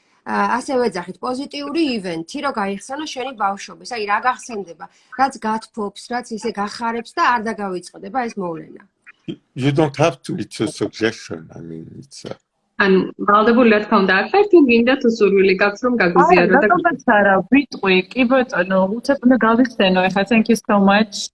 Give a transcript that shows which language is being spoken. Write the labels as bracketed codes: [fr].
[ka] ასევე ეძახით პოზიტიური ივენთი, რომ გაიხსენო შენი ბავშვობის. აი რა გახსენდება, რაც გათფობს, რაც ისე გახარებს და არ დაგავიწყდება ეს მოვლენა. [en] You don't have to, it's a suggestion. I mean, it's [ka] ანუ ვალდებული რა თქმა უნდა არ ხარ, თუ გინდა თუ სურვილი გაქვს რომ გაგვიზიარო და რატომაც არა ვიტყვი, კი ბატონო, უცებ უნდა გავიხსენო ახლა, [en] thank you so much.